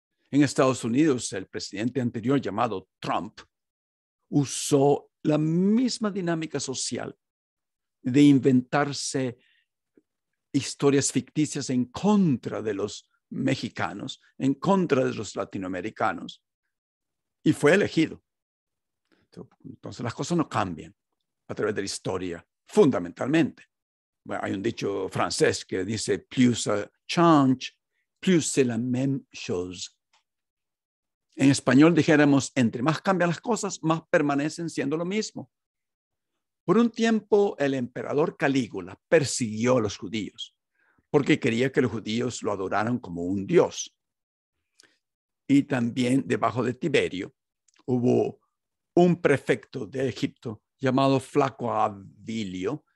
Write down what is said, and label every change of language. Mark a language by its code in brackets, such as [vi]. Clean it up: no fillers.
[es] En Estados Unidos, el presidente anterior llamado Trump usó la misma dinámica social de inventarse historias ficticias en contra de los mexicanos, en contra de los latinoamericanos, y fue elegido. Entonces las cosas no cambian a través de la historia, fundamentalmente. Bueno, hay un dicho francés que dice [fr] plus ça change, plus c'est la même chose. [es] En español dijéramos, entre más cambian las cosas, más permanecen siendo lo mismo. Por un tiempo, el emperador Calígula persiguió a los judíos porque quería que los judíos lo adoraran como un dios. Y también debajo de Tiberio hubo un prefecto de Egipto llamado Flaco Abilio.